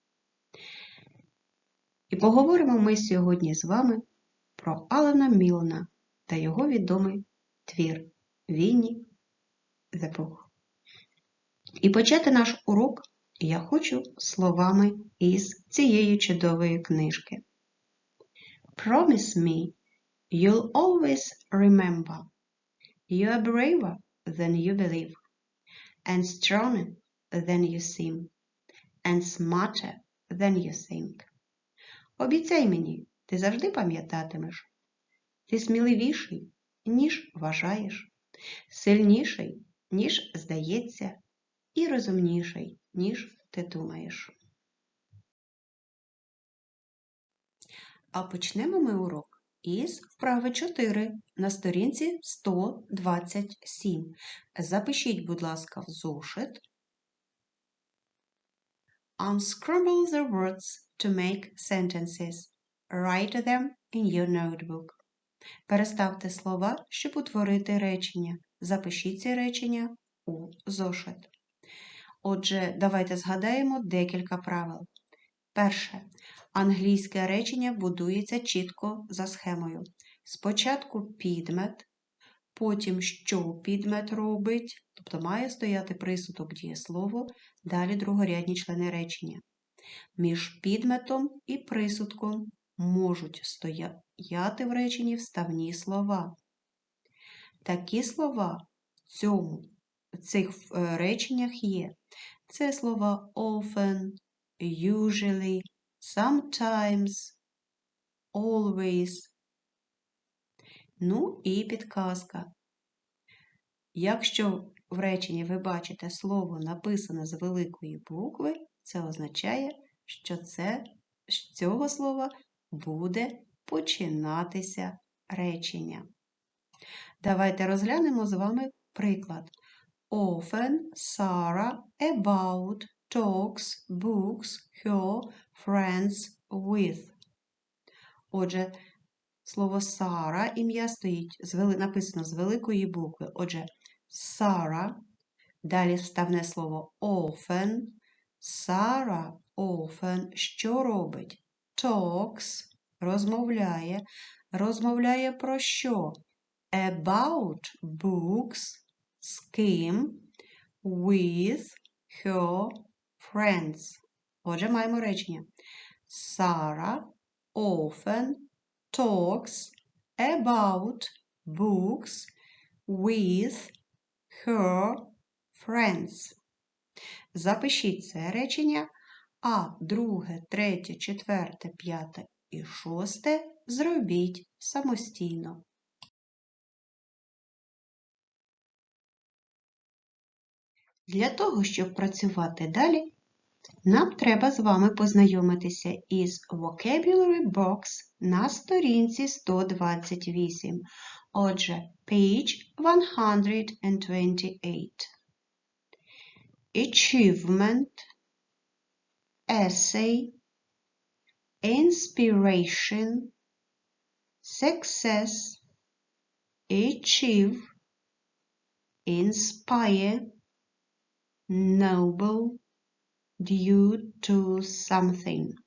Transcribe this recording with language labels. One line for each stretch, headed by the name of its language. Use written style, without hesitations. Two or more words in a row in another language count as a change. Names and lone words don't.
Ukrainian: І поговоримо ми сьогодні з вами про Алана Мілна та його відомий твір Вінні the Pooh. І почати наш урок я хочу словами із цієї чудової книжки.
English: Promise me you'll always remember you are braver than you believe, and stronger than you seem, and smarter than you think.
Ukrainian: Обіцяй мені, ти завжди пам'ятатимеш. Ти сміливіший, ніж вважаєш, сильніший, ніж здається, і розумніший, ніж ти думаєш. А почнемо ми урок із вправи 4 на сторінці 127. Запишіть, будь ласка, в зошит.
English: Unscramble the words to make sentences. Write them in your notebook.
Ukrainian: Переставте слова, щоб утворити речення. Запишіть ці речення у зошит. Отже, давайте згадаємо декілька правил. Перше. Англійське речення будується чітко за схемою. Спочатку підмет, потім що підмет робить, тобто має стояти присудок дієслову, далі другорядні члени речення. Між підметом і присудком можуть стояти в реченні вставні слова. Такі слова в цих реченнях є. Це слова
English: often, usually, sometimes, always.
Ukrainian: Ну і підказка. Якщо в реченні ви бачите слово написане з великої букви, це означає, що з цього слова буде починатися речення. Давайте розглянемо з вами приклад.
English: Often Sarah about talks books her friends with.
Ukrainian: Отже, слово Сара, ім'я стоїть, написано з великої букви. Отже, Sarah, далі вставне слово often. Sarah often що робить? Talks, розмовляє. Розмовляє про що?
English: About books,
Ukrainian: з ким?
English: With her friends.
Ukrainian: Отже, маємо речення.
English: Sarah often talks about books with her friends.
Ukrainian: Запишіть це речення, а друге, третє, четверте, п'яте і шосте зробіть самостійно. Для того, щоб працювати далі, нам треба з вами познайомитися із
English: Vocabulary Box
Ukrainian: на сторінці 128. Отже,
English: page 128. Achievement, essay, inspiration, success, achieve, inspire, noble, due to something.